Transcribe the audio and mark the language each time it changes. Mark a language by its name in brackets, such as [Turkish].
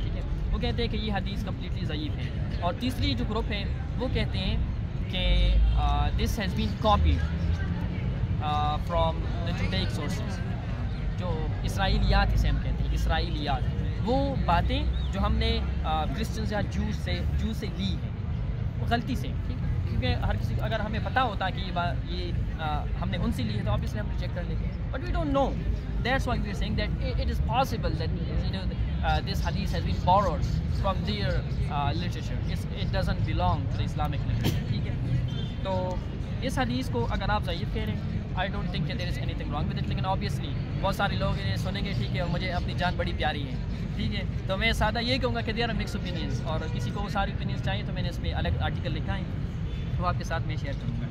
[Urdu] ٹھیک ہے, وہ کہتے ہیں کہ یہ حدیث کمپلیٹلی ضعیف ہے. اور تیسری جو گروپ ہے وہ کہتے ہیں کہ [English] This has been copied from the Judaic sources. [Urdu] جو اسرائیلیات اسے ہم کہتے ہیں, اسرائیلیات, وہ باتیں جو ہم نے کرسچنز یا جوز سے لی ہیں, وہ غلطی سے. ٹھیک ہے, کیونکہ ہر کسی کو اگر ہمیں پتہ ہوتا کہ یہ ہم نے ان سے لی ہے تو obviously ہم ریجیکٹ کر لیتے ہیں. [English] But we don't know, that's why we are saying that it is possible that this hadith has been borrowed from their literature. It doesn't belong to the Islamic literature. [Urdu] ٹھیک ہے, تو اس حدیث کو اگر آپ ضعیف کہہ رہے ہیں, [English] I don't think that there is anything wrong with it. [Urdu] لیکن obviously بہت سارے لوگ انہیں سنیں گے. ٹھیک ہے, اور مجھے اپنی جان بڑی پیاری ہے. ٹھیک ہے, تو میں سادہ یہ کہوں گا کہ [English] there are mixed opinions, [Urdu] اور کسی کو وہ ساری اوپینینس چاہیے تو میں نے اس میں الگ آرٹیکل لکھا ہے, وہ آپ کے ساتھ میں شیئر کروں گا.